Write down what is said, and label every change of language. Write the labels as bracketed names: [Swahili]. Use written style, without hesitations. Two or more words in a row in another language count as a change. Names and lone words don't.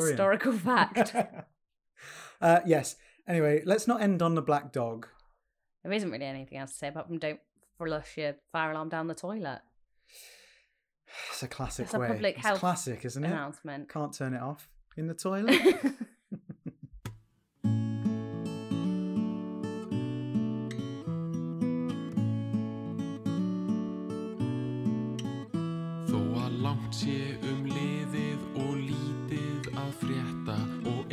[English] Historical fact. Yes. Anyway, let's not end on the black dog. There isn't really anything else to say apart from don't flush your fire alarm down the toilet. It's a classic It's a way. public it's health classic, isn't it? announcement. Can't turn it off. in the toilet. [Icelandic] Þó að langt sé liðið og lítið að frétta og